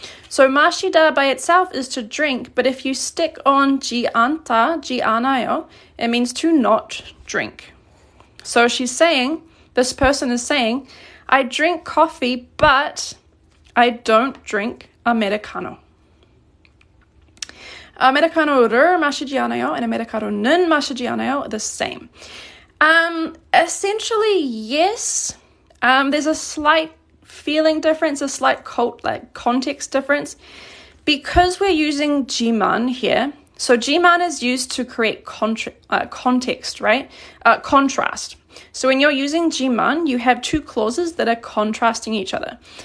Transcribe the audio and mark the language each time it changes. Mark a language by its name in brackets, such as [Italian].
[English] So 마시다 by itself is to drink, but if you stick on 지 않다, 지 않아요, it means to not drink. So she's saying, this person is saying, I drink coffee, but I don't drink Americano. [Korean] 아메리카노를 마시지 않아요 [English] and [Korean] 아메리카노는 마시지 않아요 [English] are the same. Essentially, yes. There's a slight feeling difference, a slight context difference. Because we're using jiman here, so jiman is used to create context, right? Contrast. So when you're using jiman, you have two clauses that are contrasting each other.